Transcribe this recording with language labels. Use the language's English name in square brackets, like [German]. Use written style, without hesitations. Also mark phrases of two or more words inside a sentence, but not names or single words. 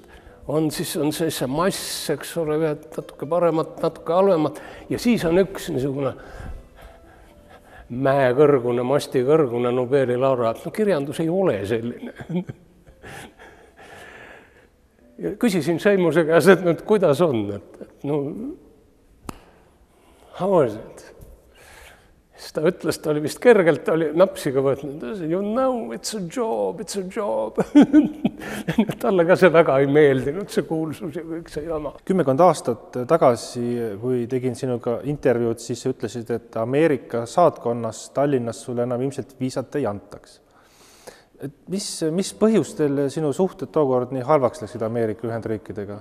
[Estonian] On see mass, eks ole, natuke paremat, natuke halvemat ja siis on üks niisugune mäekõrgune, mastikõrgune Nobeli laureaat. Kirjandus ei ole selline. Ja küsisin Seimuse käes, et kuidas on, [English] how is it? [Estonian] Siis ta ütles, ta oli vist kergelt, ta oli napsiga võtnud, [English] you know, it's a job. [Estonian] Talle ka see väga ei meeldinud, see kuulsus ja kõik see jama. 10 aastat tagasi, kui tegin sinuga intervjuud, siis sa ütlesid, et Ameerika saatkonnas Tallinnas sulle enam ilmselt viisat ei antaks. Mis põhjustel sinu suhted tookord nii halvaks läksid Ameerika Ühendriikidega?